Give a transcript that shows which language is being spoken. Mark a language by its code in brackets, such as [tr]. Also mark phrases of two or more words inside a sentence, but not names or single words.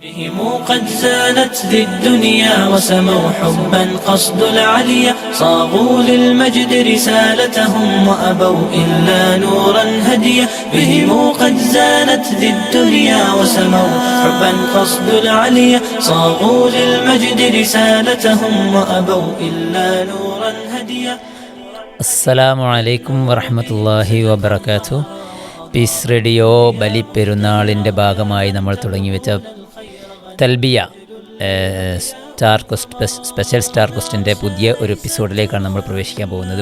[ar] هم قد زانت ذي الدنيا وسموا حبا قصد العليا صاغوا للمجد رسالتهم وأبوا إلا نورا هديا بهم قد زانت ذي الدنيا وسموا حبا قصد العليا صاغوا للمجد رسالتهم وأبوا إلا نورا هديا. السلام عليكم ورحمة الله وبركاته. [ml] പീസ് റേഡിയോ ബലിപ്പെരുന്നാളിൻ്റെ ഭാഗമായി നമ്മൾ തുടങ്ങിവെച്ച തൽബിയ സ്പെഷ്യൽ സ്റ്റാർ ക്വസ്റ്റിൻ്റെ പുതിയ ഒരു എപ്പിസോഡിലേക്കാണ് നമ്മൾ പ്രവേശിക്കാൻ പോകുന്നത്.